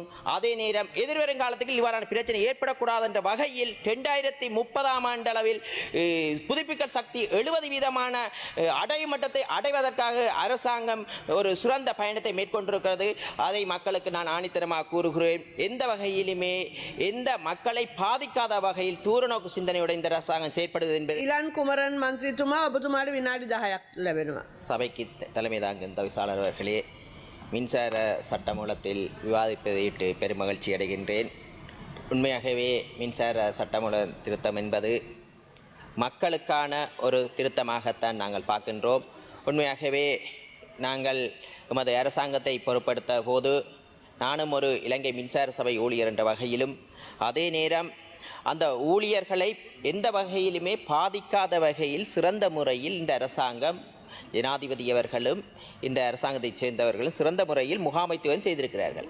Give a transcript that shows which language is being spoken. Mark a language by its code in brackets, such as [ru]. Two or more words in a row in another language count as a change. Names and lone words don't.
[ta] அதே நேரம் எதிர்வரும் காலத்துக்கு இவ்வாறான பிரச்சனை ஏற்படக்கூடாது என்ற வகையில் 2030ஆம் ஆண்டு அளவில் புதுப்பிக்க சக்தி 70% அடைமட்டத்தை அடைவதற்காக அரசாங்கம் ஒரு சிறந்த பயணத்தை மேற்கொண்டிருக்கிறது. அதை மக்களுக்கு நான் ஆணித்தரமாக கூறுகிறேன். எந்த வகையிலுமே எந்த மக்களை பாதிக்காத வகையில் தூரநோக்கு சிந்தனையுடன் இந்த அரசாங்கம் செயற்படுவது என்பது. [si] இளன் குமரன் மந்திரிතුமா ඔබතුමාට විනාඩි 10ක් ලැබෙනවා. [ta] சபைக்கு தலைமை தாங்கும் தவிசாளர் அவர்களே, மின்சார சட்டமூலத்தில் விவாதிப்பதையிட்டு பெருமகிழ்ச்சி அடைகின்றேன். உண்மையாகவே மின்சார சட்டமூல திருத்தம் என்பது மக்களுக்கான ஒரு திருத்தமாகத்தான் நாங்கள் பார்க்கின்றோம். உண்மையாகவே நாங்கள் எமது அரசாங்கத்தை பொறுப்படுத்த போது நானும் ஒரு இலங்கை மின்சார சபை ஊழியர் என்ற வகையிலும், அதே நேரம் அந்த ஊழியர்களை எந்த வகையிலுமே பாதிக்காத வகையில் சிறந்த முறையில் இந்த அரசாங்கம், ஜனாதிபதி அவர்களும் இந்த அரசாங்கத்தைச் சேர்ந்தவர்களும் சிறந்த முறையில் முகாமைத்துவம் செய்திருக்கிறார்கள்.